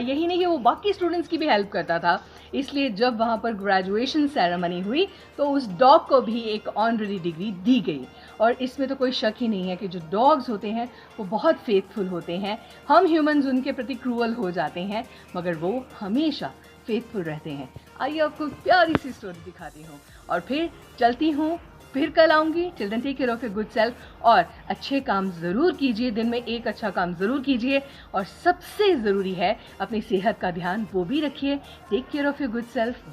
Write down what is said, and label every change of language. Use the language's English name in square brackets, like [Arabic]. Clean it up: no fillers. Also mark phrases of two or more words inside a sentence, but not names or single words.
[Hindi] यही नहीं, वो बाकी स्टूडेंट्स की भी हेल्प करता था। इसलिए जब वहाँ पर [English] graduation ceremony [Hindi] हुई तो उस डॉग को भी एक [English] honorary degree [Hindi] दी गई। और इसमें तो कोई शक ही नहीं है कि जो डॉग्स होते हैं वो बहुत फेथफुल होते हैं। हम ह्यूमंस उनके प्रति क्रूअल हो जाते हैं, मगर वो हमेशा फेथफुल रहते हैं। आइए आपको प्यारी सी स्टोरी दिखाती हूँ और फिर चलती हूँ। फिर कल आऊँगी। [English] till then take care of your good self [Hindi] और अच्छे काम ज़रूर कीजिए। दिन में एक अच्छा काम ज़रूर कीजिए और सबसे ज़रूरी है अपनी सेहत का ध्यान वो भी रखिए। [English] take care of your good self.